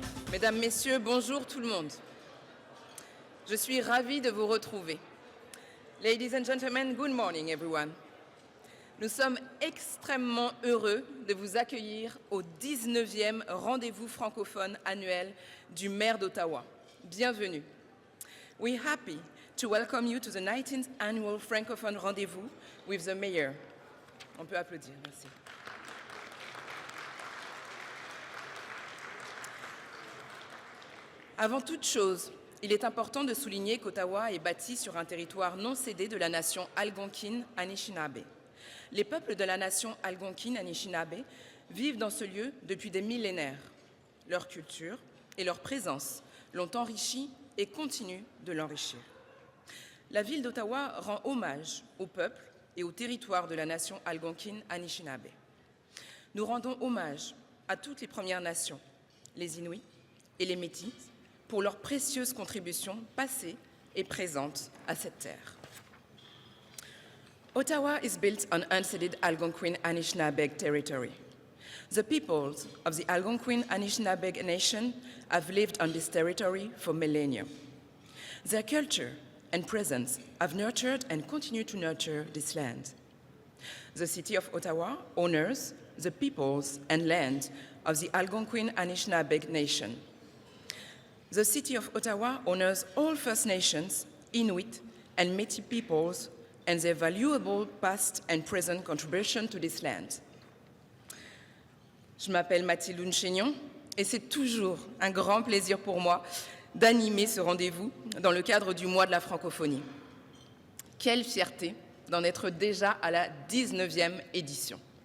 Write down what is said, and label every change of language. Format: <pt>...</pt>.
<fr>Mesdames, Messieurs, bonjour tout le monde. Je suis ravie de vous retrouver.</fr> <en>Ladies and gentlemen, good morning everyone.</en> <fr>Nous sommes extrêmement heureux de vous accueillir au 19e rendez-vous francophone annuel du maire d'Ottawa. Bienvenue.</fr> <en>We're happy to welcome you to the 19th annual francophone rendezvous with the mayor.</en> <fr>On peut applaudir, merci. Avant toute chose, il est important de souligner qu'Ottawa est bâti sur un territoire non cédé de la nation algonquine Anishinaabe. Les peuples de la nation algonquine Anishinaabe vivent dans ce lieu depuis des millénaires. Leur culture et leur présence l'ont enrichi et continuent de l'enrichir. La ville d'Ottawa rend hommage au peuple et au territoire de la nation algonquine Anishinaabe. Nous rendons hommage à toutes les Premières Nations, les Inuits et les Métis, pour leurs précieuses contributions passées et présentes à cette terre.</fr> <en>Ottawa is built on unceded Algonquin Anishinaabe territory. The peoples of the Algonquin Anishinaabe nation have lived on this territory for millennia. Their culture and presence have nurtured and continue to nurture this land. The city of Ottawa honors the peoples and land of the Algonquin Anishinaabe nation. The city of Ottawa honors all First Nations, Inuit, and Métis peoples and their valuable past and present contribution to this land.</en> <fr>Je m'appelle Mathilde Ounchegnon et c'est toujours un grand plaisir pour moi d'animer ce rendez-vous dans le cadre du mois de la francophonie. Quelle fierté d'en être déjà à la 19e édition.</fr>